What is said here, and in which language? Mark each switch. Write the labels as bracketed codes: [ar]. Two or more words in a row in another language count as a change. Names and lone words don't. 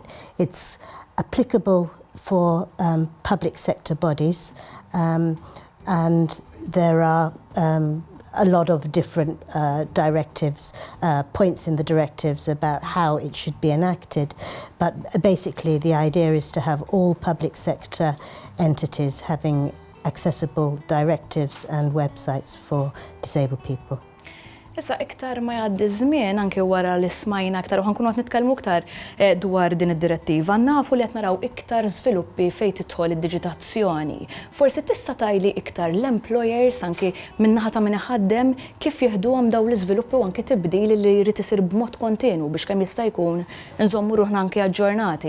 [en] It's applicable for public sector bodies, and there are a lot of different directives, points in the directives about how it should be enacted, but basically the idea is to have all public sector entities having accessible directives and websites for disabled people. [mt] Issa iktar ma jgħaddi żmien anke wara li smajna aktar u ħankunu qed nitkellmu iktar dwar din id-direttiva. Nafu li qed naraw iktar żviluppi fejn tidħol id-diġitazzjoni. Forsi tista' tgħidli iktar l-employers anke min-naħa ta' min iħaddem kif jieħduhom dawn l-iżviluppi u anke tibdil li jrid isir b'mod kontinwu biex kemm jista' jkun inżommu ruħna anke aġġornati.